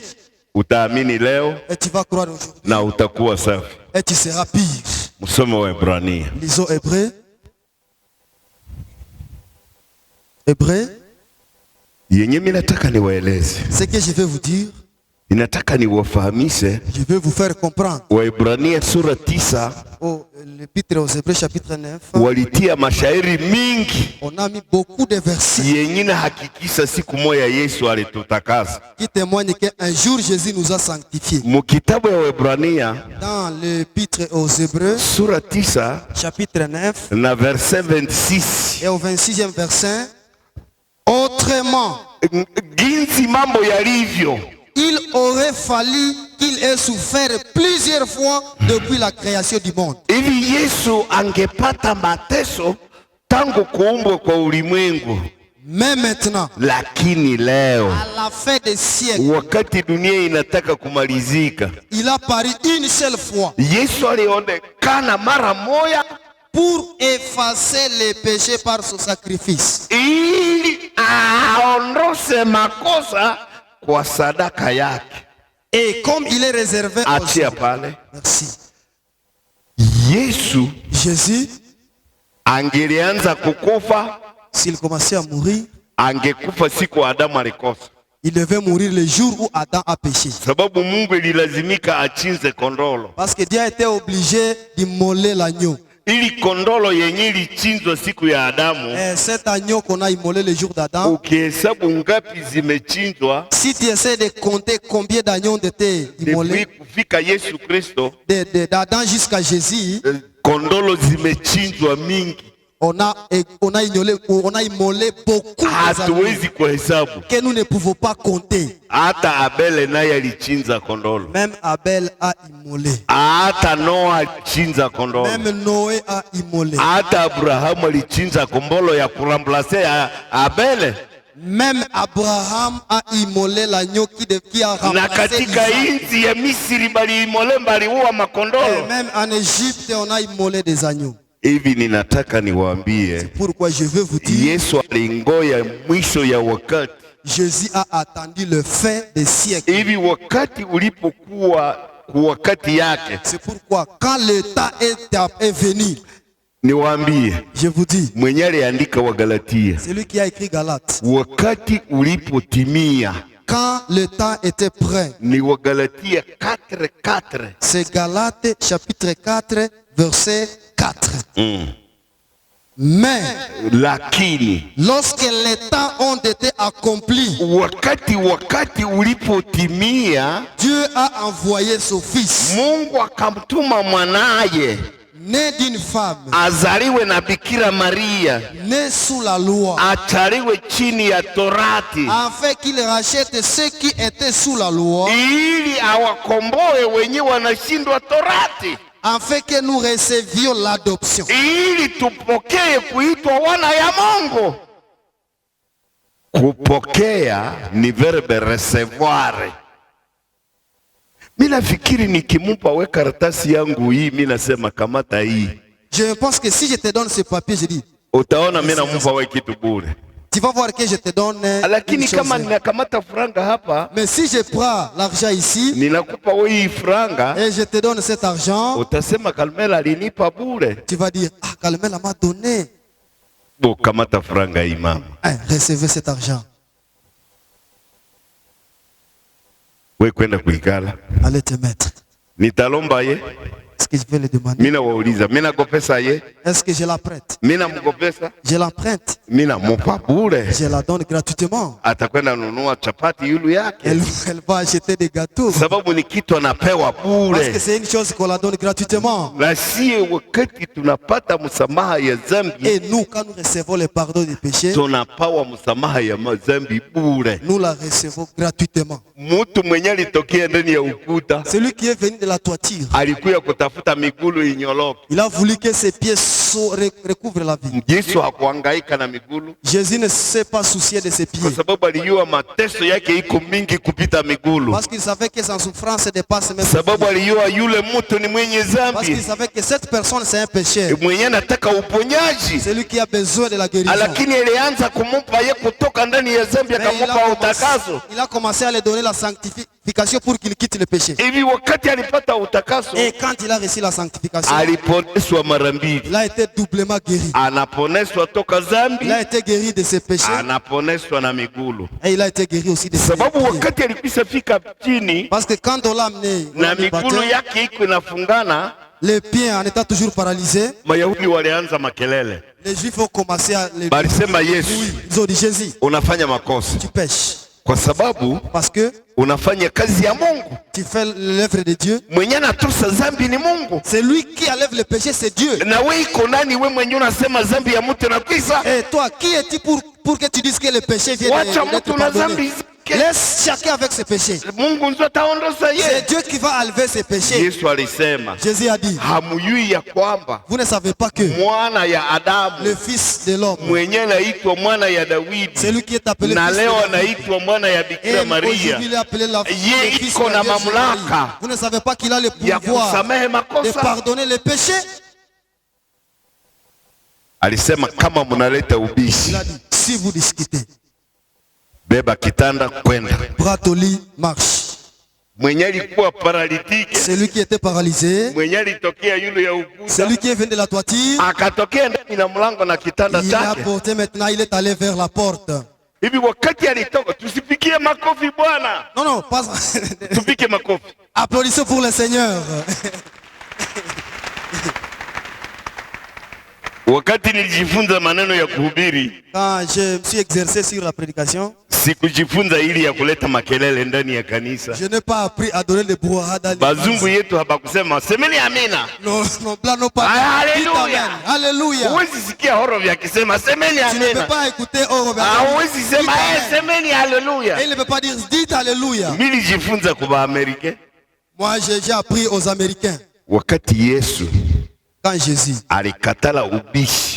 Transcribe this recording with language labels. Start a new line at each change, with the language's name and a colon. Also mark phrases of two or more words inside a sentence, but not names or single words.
French: Et tu vas croire aujourd'hui. Et tu seras pire. Lisons Hébreux. Hébreux. Ce que je vais vous dire, je vais vous faire comprendre.
Swahili: Waebrania sura 9.
French: L'épître aux Hébreux chapitre 9.
Swahili: Walitia mashairi mingi.
French: On a mis beaucoup de versets.
Swahili: Yenye hakikisha siku moja Yesu alitutakasa.
French: Qui témoigne qu'un jour Jésus nous a sanctifiés.
Swahili: Mukitabu ya Waebrania.
French: Dans l'épître aux Hébreux
Swahili: sura 9.
French: Chapitre 9.
Swahili: Na verset 26.
French: Et au 26e verset. Autrement.
Swahili: Ginsi mambo yalivyo.
French: Il aurait fallu qu'il ait souffert plusieurs fois depuis la création du monde.
Swahili: Hivi Yesu angepata mateso tangu kuumbwa kwa ulimwengu.
French: Mais maintenant,
Swahili: lakini leo,
French: à la fin des siècles,
Swahili: wakati dunia inataka kumalizika,
French: il a paru une seule fois.
Swahili: Yesu alionekana mara moja
French: pour effacer les péchés par son sacrifice.
Swahili: Ili aondoshe makosa kwa sadaka yake.
French: Et comme il est réservé aux hommes. Merci. Jésus
Swahili: angelianza kukufa,
French: s'il commençait à mourir,
Swahili: angekufa siku Adamu alikosa.
French: Il devait mourir le jour où Adam a péché.
Swahili: Sababu Mungu ililazimika achinze kondolo.
French: Parce que Dieu était obligé d'immoler l'agneau.
Swahili: Ili kondolo yenye ilichinzwa siku ya Adamu.
French: Cet agneau qu'on a immolé le jour d'Adam.
Swahili: Ukihesabu ngapi zimechinjwa.
French: Si tu essaies de compter combien d'agneaux ont été immolés.
Swahili: Depuis kufika Yesu Kristo.
French: D'Adam jusqu'à Jésus.
Swahili: Kondolo zimechinjwa mingi.
French: On a immolé beaucoup que nous ne pouvons pas compter.
Swahili: Hata Abel naye alichinja kondolo.
French: Même Abel a immolé.
Swahili: Hata Noa alichinja kondolo.
French: Même Noé a immolé.
Swahili: Hata Abraham alichinja kombolo ya kuramplacer Abel.
French: Même Abraham a immolé l'agneau qui a remplacé.
Swahili: Na katika nchi ya Misri bali immolé baliua makondolo.
French: Et même en Égypte on a immolé des agneaux.
Swahili: Hivi ninataka niwaambie,
French: pourquoi je veux vous dire,
Swahili: Yesu alingoya mwisho ya wakati.
French: Jésus a attendu le fin des siècles.
Swahili: Hivi wakati ulipokuwa wakati yake.
French: C'est pourquoi quand le temps est venu,
Swahili: niwaambie,
French: je vous dis,
Swahili: mwenye aliandika wa Galatia,
French: celui qui a écrit Galates,
Swahili: wakati ulipotimia,
French: quand le temps était prêt,
Swahili: ni wa Galatia 4:4.
French: C'est Galates chapitre 4 verset 4. Mais
Swahili: lakini
French: lorsque les temps ont été accomplis,
Swahili: wakati ulipotimia,
French: Dieu a envoyé son fils,
Swahili: Mungu akamtuma mwanaye,
French: né d'une femme,
Swahili: azaliwe na Bikira Maria,
French: né sous la loi,
Swahili: ataliwe chini ya Torati,
French: afin qu'il rachète ceux qui étaient sous la loi,
Swahili: ili awakomboe wenye wanashindwa Torati,
French: afin que nous recevions l'adoption,
Swahili: ili tupokee kuitwa wana ya Mungu. Kupokea ni
French: verbe recevoir.
Swahili: Mina fikiri nikimupa we karatasi yangu hii, mina sema kamata hii.
French: Je pense que si je te donne ce papier, je dis,
Swahili: utaona mimi nampa wewe kitu bure.
French: Tu vas voir que je te donne
Swahili: lakini kama ninakamata franga hapa,
French: mais si je prends l'argent ici,
Swahili: ninakupa wewe franga
French: et je te donne cet argent,
Swahili: utasema Kalmela alinipa bure.
French: Tu vas dire, ah, Kalmela m'a donné.
Swahili: Bo kamata franga imam.
French: Recevez cet argent.
Swahili: Wewe kwenda kuikala.
French: Allez te mettre.
Swahili: Nitalomba ye.
French: Est-ce que je vais le demander?
Swahili: Mina wauliza, mina kopesa ye?
French: Est-ce que je la prête?
Swahili: Mina mkopesa?
French: Je la prête.
Swahili: Mina mupa bure.
French: Je la donne gratuitement.
Swahili: Atakwenda nunua chapati yulu yake.
French: Elle va acheter des gâteaux.
Swahili: Sababu ni kitu anapewa bure.
French: Parce que c'est une chose qu'on la donne gratuitement.
Swahili: Na sie wakati tunapata msamaha ya dhambi.
French: Et nous, quand nous recevons le pardon des péchés,
Swahili: tunapawa msamaha ya dhambi bure.
French: Nous la recevons gratuitement.
Swahili: Mtu mwenye alitokea ndani ya ukuta.
French: Celui qui est venu de la toiture.
Swahili: Alikuya kutafuta migulu inyoloke.
French: Il a voulu que ses pieds recouvrent la vie.
Swahili: Yesu hakuhangaika na migulu.
French: Jésus ne s'est pas soucié de ses pieds.
Swahili: Kwa sababu alijua mateso yake iko mingi kupita migulu.
French: Parce qu'il savait que sa souffrance dépasse même.
Swahili: Sababu alijua yule mtu ni mwenye dhambi.
French: Parce qu'il savait que cette personne c'est un pécheur.
Swahili: Mwenye anataka uponyaji.
French: Celui qui a besoin de la guérison.
Swahili: Lakini alianza kumpa yeye kutoka ndani ya dhambi akampa utakaso.
French: Il a commencé à lui donner la sanctification pour qu'il quitte le péché.
Swahili: Hivi wakati alipata utakaso.
French: Et quand il a reçu la sanctification,
Swahili: aliponeswa mara mbili.
French: Il a été doublement guéri.
Swahili: Anaponeswa toka dhambi.
French: Il a été guéri de ses péchés.
Swahili: Anaponeswa na migulu.
French: Et il a été guéri aussi de ses pieds.
Swahili: Sababu wakati alikwisha fika chini.
French: Parce que quand on l'a amené
Swahili: na migulu yake iko inafungana.
French: Les pieds en étant toujours paralysés.
Swahili: Mayahudi walianza makelele.
French: Les Juifs ont commencé à les
Swahili: Balisema Yesu.
French: Ils ont dit Jésus.
Swahili: Unafanya makosa.
French: Tu pêches.
Swahili: Kwa sababu
French: parce que
Swahili: unafanya kazi ya Mungu.
French: Tu fais l'œuvre de Dieu.
Swahili: Mwenye anatosa dhambi ni Mungu.
French: C'est lui qui enlève le péché, c'est Dieu.
Swahili: Na wewe iko nani wewe mwenye unasema dhambi ya mtu inakwisa?
French: Et toi, qui es-tu pour que tu dises que le péché vient d'être pardonné? Laisse chacun avec ses péchés. C'est Dieu qui va enlever ses péchés. Jésus a dit, vous ne savez pas que le fils de l'homme, c'est lui qui est appelé fils de l'homme. Et aujourd'hui il est appelé le fils de la Vierge Marie. Vous ne savez pas qu'il a le pouvoir de pardonner les péchés. Il a dit, si vous discutez,
Swahili: beba kitanda kwenda.
French: Bras au lit, marche.
Swahili: Mwenye alikuwa paralytique.
French: Celui qui était paralysé.
Swahili: Mwenye alitokea yule ya ukuta.
French: Celui qui est venu de la toiture.
Swahili: Akatokea ndani na mlango na kitanda chake.
French: Il a porté maintenant, il est allé vers la porte.
Swahili: Hivi wakati alitoka, tusipigie makofi Bwana.
French: Non, non, pas.
Swahili: Tupige makofi.
French: Applaudissez pour le Seigneur.
Swahili: Wakati nilijifunza maneno ya kuhubiri.
French: Quand je me suis exercé sur la prédication.
Swahili: Sikujifunza ili ya kuleta makelele ndani ya kanisa.
French: Je n'ai pas appris à donner le brouhaha dans l'église.
Swahili: Bazungu yetu habakusema semeni amina.
French: Non, non, blanc non pas. Alléluia. Alléluia.
Swahili: Huwezi sikia horovi akisema semeni amina.
French: Tu ne peux pas écouter horovi.
Swahili: Huwezi sema semeni alléluia.
French: Et il ne peut pas dire dites alléluia.
Swahili: Mimi nilijifunza kwa Amerika.
French: Moi j'ai appris aux Américains.
Swahili: Wakati Yesu
French: quand Jésus
Swahili: alikatala ubishi,